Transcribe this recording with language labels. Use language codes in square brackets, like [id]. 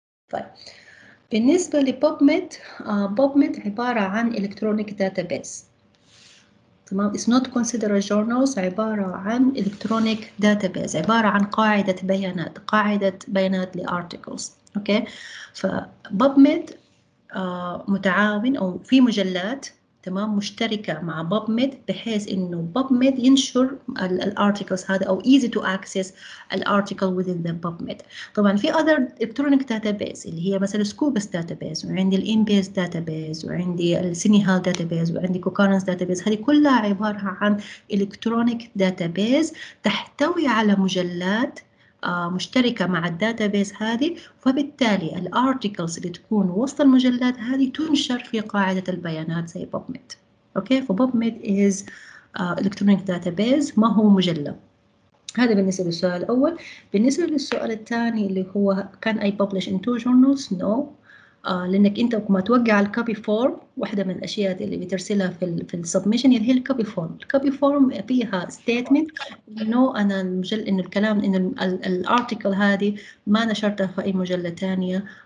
[ar] طيب بالنسبة لبubmed PubMed عبارة عن electronic database. تمام. [en] It's not considered a journals. [ar] عبارة عن [en] electronic database. [ar] عبارة عن قاعدة بيانات لارتكلز. اوكي فبubmed متعاون او في مجلات تمام مشتركة مع PubMed بحيث إنه PubMed ينشر الارتكلز هذا أو [en] easy to access [ar] الارتكل within the PubMed. طبعا في other electronic database اللي هي مثلا Scopus database وعندي الإنبيس database وعندي السينيهال database وعندي كوكارنس database. هذه كلها عبارة عن electronic database تحتوي على مجلات مشتركة مع الداتابيس هذه، فبالتالي الارتكلز اللي تكون وسط المجلات هذه تنشر في قاعدة البيانات زي PubMed. اوكي. فبابميد [en] is electronic database، [ar] ما هو مجلة. هذا بالنسبة للسؤال الأول. بالنسبة للسؤال الثاني اللي هو [en] can I publish in 2 journals؟ [ar] no. لأنك أنت ما توقع الكوبي فورم، واحدة من الأشياء اللي بترسلها في السبمشن اللي هي الكوبي فورم. الكوبي فورم فيها ستيتمنت إنه أنا إنه الكلام إنه الارتكل هذه ما نشرتها في أي مجلة ثانية.